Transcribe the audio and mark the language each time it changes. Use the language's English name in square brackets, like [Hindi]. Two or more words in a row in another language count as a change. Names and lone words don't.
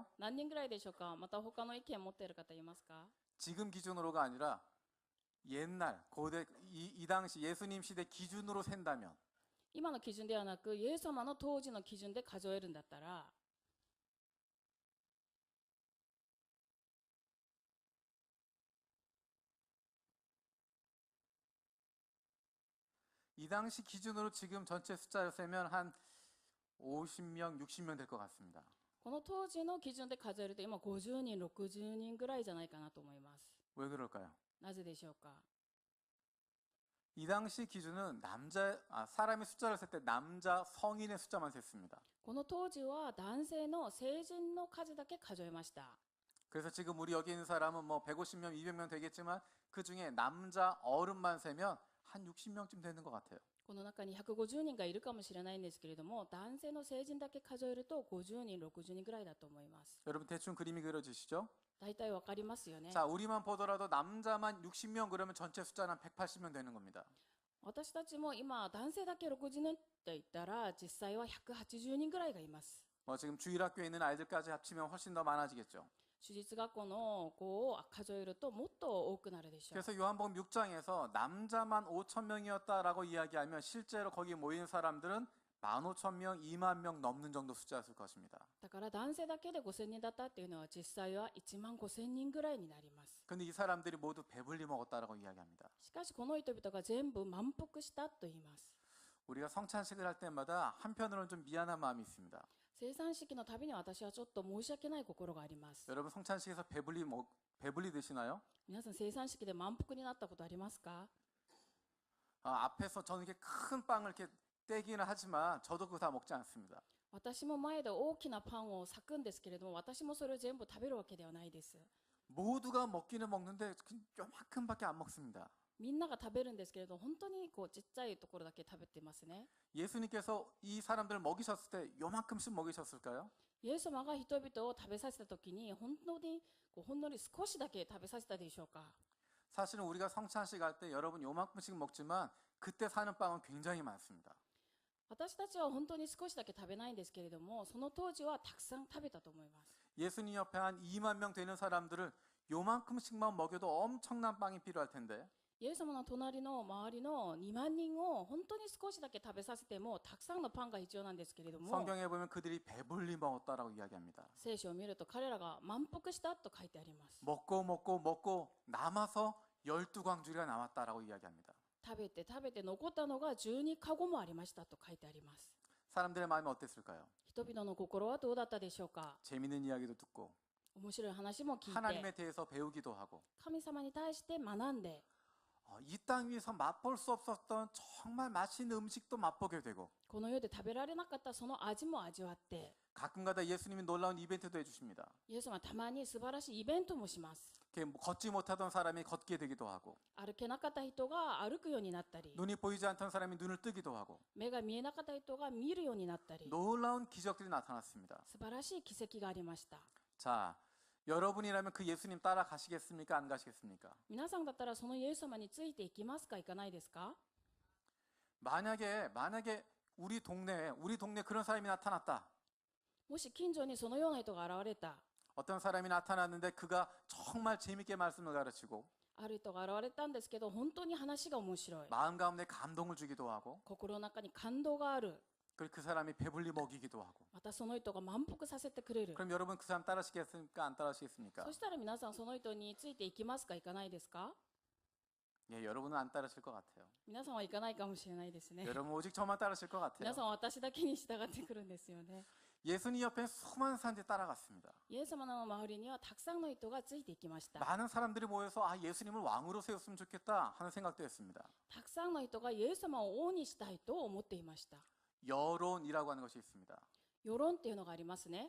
[Japanese] 何人ぐらいでしょうか？また他の意見を持っている方いますか？ [Korean] 지금 기준으로가 아니라 옛날 고대 이 당시 예수님 시대 기준으로 센다면 [Japanese] 今の基準ではなく、イエス様の当時の基準で数えるんだったら、 [Korean] 이 당시 기준으로 지금 전체 숫자를 세면 한 50명, 60명 될 것 같습니다. [Japanese] この当時の基準で数えると今50人、60人ぐらいじゃないかなと思います。 [Korean] 왜 그럴까요? [Japanese] なぜでしょうか？ [Korean] 이 당시 기준은 사람의 숫자를 셀 때 남자 성인의 숫자만 셌습니다. [Japanese] この当時は男性の成人の数だけ数えました。 [Korean] 그래서 지금 우리 여기 있는 사람은 뭐 150명, 200명 되겠지만 그 중에 남자 어른만 세면 한 60명쯤 되는 것 같아요. [Japanese] この中に150人がいるかもしれないんですけれども、男性の成人だけ数えると50人、60人ぐらいだと思います。 [Korean] 여러분 대충 그림이 그려지시죠? [Japanese] 大体わかりますよね。 [Korean] 자, 우리만 보더라도 남자만 60명 그러면 전체 숫자는 한 180명 되는 겁니다. [Japanese] 私たちも今男性だけ60人って言ったら実際は180人ぐらいがいます。 [Korean] 뭐 지금 주일학교에 있는 아이들까지 합치면 훨씬 더 많아지겠죠. [Japanese] 私立学校の子を数えるともっと多くなるでしょう。 [Korean] 그래서 요한복음 6장에서 남자만 5천 명이었다라고 이야기하면 실제로 거기 모인 사람들은 15,000명, 2만 명 넘는 정도 숫자였을 것입니다. [Japanese] だから男性だけで5000人だったっていうのは実際は1万5000人ぐらいになります。 [Korean] 근데 이 사람들이 모두 배불리 먹었다라고 이야기합니다. [Japanese] しかしこの人々が全部満腹したと言います。 [Korean] 우리가 성찬식을 할 때마다 한편으로는 좀 미안한 마음이 있습니다. [Japanese] 生産式のたびに私はちょっと申し訳ない心があります。 [Korean] 여러분 성찬식에서 배불리 드시나요? [Japanese] 皆さん生産式で満腹になったことありますか？ [Korean] 앞에서 저는 이렇게 큰 빵을 이렇게 떼기는 하지만 저도 그거 다 먹지 않습니다. [Japanese] 私も前で大きなパンを裂くんですけれども、私もそれを全部食べるわけではないです。 [Korean] 모두가 먹기는 먹는데 요만큼밖에 안 먹습니다. [Japanese] みんなが食べるんですけれど、本当にこうちっちゃいところだけ食べてますね。 [Korean] 예수님께서 이 사람들을 먹이셨을 때 요만큼씩 먹이셨을까요? [Japanese] イエス様が人々を食べさせたときに本当にほんのり少しだけ食べさせたでしょうか？ [Korean] 사실은 우리가 성찬식 할 때 여러분 요만큼씩 먹지만 그때 사는 빵은 굉장히 많습니다. [Japanese] 私たちは本当に少しだけ食べないんですけれども、その当時はたくさん食べたと思います。 [Korean] 예수님 옆에 한 2만 명 되는 사람들을 요만큼씩만 먹여도 엄청난 빵이 필요할 텐데 [Japanese] イエス様の隣の周りの2万人を本当に少しだけ食べさせてもたくさんのパンが必要なんですけれども、 [Korean] 성경에 보면 그들이 배불리 먹었다라고 이야기합니다. [Japanese] 聖書を見ると彼らが満腹したと書いてあります。 [Korean] 먹고 남아서 12광주리가 남았다라고 이야기합니다. [Japanese] 食べて食べて残ったのが12カゴもありましたと書いてあります。 [Korean] 사람들의 마음이 어땠을까요? [Japanese] 人々の心はどうだったでしょうか？ [Korean] 재밌는 이야기도 듣고 [Japanese] 面白い話も聞いて、 [Korean] 하나님에 대해서 배우기도 하고 [Japanese] 神様に対して学んで、 [Korean] 이 땅 위에서 맛볼 수 없었던 정말 맛있는 음식도 맛보게 되고 [Japanese] この世で食べられなかったその味も味わって、 [Korean] 가끔가다 예수님이 놀라운 이벤트도 해주십니다. [Japanese] イエス様はたまに素晴らしいイベントもします。 [Korean] 이렇게 걷지 못하던 사람이 걷게 되기도 하고 [Japanese] 歩けなかった人が歩くようになったり、 [Korean] 눈이 보이지 않던 사람이 눈을 뜨기도 하고 [Japanese] 目が見えなかった人が見るようになったり、 [Korean] 놀라운 기적들이 나타났습니다. [Japanese] 素晴らしい奇跡がありました。 [Korean] 자, 여러분이라면 그 예수님 따라가시겠습니까? 안 가시겠습니까? [Japanese] 皆さんだったらそのイエス様についていきますか、行かないですか？ [Korean] 만약에 우리 동네에 그런 사람이 나타났다. [Japanese] もし近所にそのような人が現れた、 [Korean] 어떤 사람이 나타났는데 그가 정말 재밌게 말씀을 가르치고 [Japanese] ある人が現れたんですけど、本当に話が面白い、 [Korean] 마음 가운데 감동을 주기도 하고 [Japanese] 心の中に感動がある、 [Korean] 그리고 그 사람이 배불리 먹이기도 하고 [Japanese] またその人が満腹させてくれる。 [Korean] 그럼 여러분 그 사람 따라하시겠습니까? 안 따라하시겠습니까? [Japanese] そしたら皆さんその人についていきますか、行かないですか？ [Korean] 예, 여러분은 안 따르실 것 같아요. [Japanese] 皆さんは行かないかもしれないですね。 [Korean] 여러분 오직 저만 따르실 것 [Japanese] 皆 [Korean] 같아요. [Japanese] さんは私だけに従ってくるんですよね。 [Korean] 예수님 옆에 수많은 사람들이 따라갔습니다. [Japanese] イエス様の周りにはたくさんの人がついていきました。 [Korean] 많은 사람들이 모여서 예수님을 왕으로 세웠으면 좋겠다 하는 생각도 했습니다. [Japanese] たくさんの人がイエス様を王にしたいと思っていました。 [Korean] 여론이라고 하는 것이 있습니다. [Japanese] 世論っていうのがありますね。